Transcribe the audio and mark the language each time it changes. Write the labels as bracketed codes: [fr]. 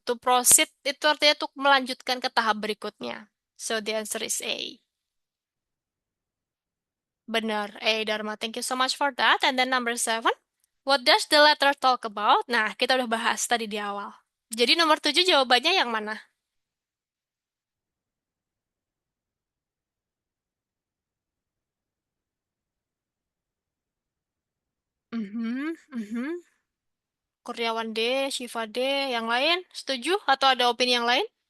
[en] To proceed [id] itu artinya untuk melanjutkan ke tahap berikutnya. [en] So the answer is A. [id] Benar, A Dharma. [en] Thank you so much for that. And then number 7. What does the letter talk about? [id] Nah, kita udah bahas tadi di awal. Jadi nomor 7 jawabannya yang mana? Mhm, mhm. Kurniawan D, Syifa D, yang lain setuju atau ada opini yang lain?